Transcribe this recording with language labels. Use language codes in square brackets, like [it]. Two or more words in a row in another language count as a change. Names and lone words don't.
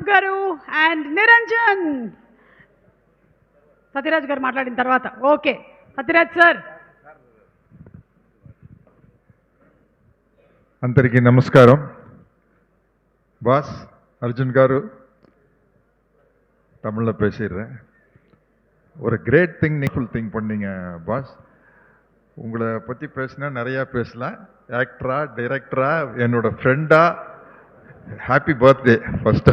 [te] గారు అండ్ నిరంజన్. సత్యరాజ్ గారు మాట్లాడిన తర్వాత ఓకే. సత్యరాజ్ సార్. అందరికీ నమస్కారం. [ta] பாஸ் அர்ஜுன் காரு தமிழில் பேசிடுறேன். ஒரு [en] great thing full thing [ta] பண்ணீங்க பாஸ். உங்களை பற்றி பேசினா நிறையா பேசலாம். ஆக்டரா டைரக்டரா என்னோட ஃப்ரெண்டா [en] happy birthday first.